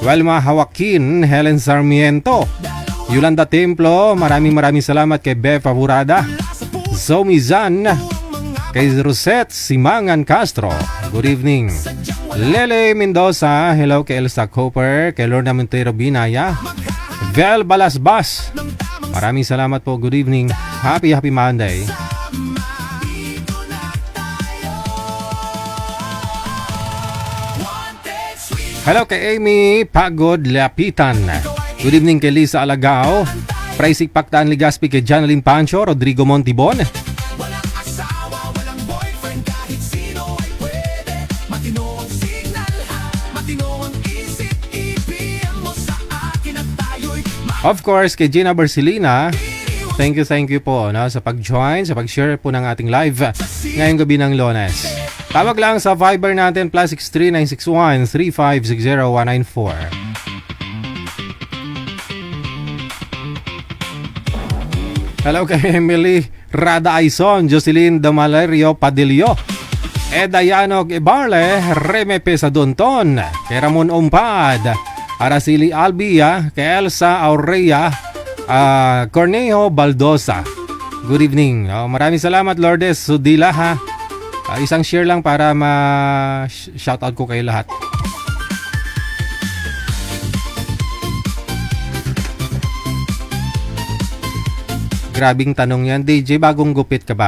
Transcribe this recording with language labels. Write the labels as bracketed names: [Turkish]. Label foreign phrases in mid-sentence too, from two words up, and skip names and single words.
[Filipino] Welma Hawakin, Helen Sarmiento, Yolanda Templo, maraming salamat kay Beth Favorada, Zoe Zan, kay Rosette Simangan Castro, [English] good evening. [Filipino] Lele Mendoza, hello kay Elsa Cooper, kay Lorna Montero Binaya, Vel Balasbas, maraming salamat po, [English] good evening. Happy Monday. [Filipino] Hello kay Amy Pagod Lapitan. [English] Good evening [Filipino] kay Lisa Alagao, Praisik Pactaan Ligaspi, kay Janalyn Pancho, Rodrigo Montibon. Walang asawa, walang boyfriend, kahit sino ay pwede. Matino ang signal, matino ang isip, i-PM mo sa akin at tayo'y [English] Of course, [Filipino] kay Gina Barcelina, [English] thank you [Filipino] po no, sa pag-join, sa pag-share po ng ating live ngayong gabi ng Lunes. Tawag lang sa Viber natin, +63 961 3560 194. Hello kay Emily Rada Aison, Jocelyn Damalerio Padillo, Edayanog Ibarle, Reme Pesadonton, kay Ramon Umpad, Araceli Albia, kay Elsa Aurea, Cornejo Baldosa. [English] Good evening. [Filipino] Maraming salamat Lourdes Sudila ha. Isang share lang para ma-shoutout ko kayo lahat. Grabing tanong yan, DJ, bagong gupit ka ba?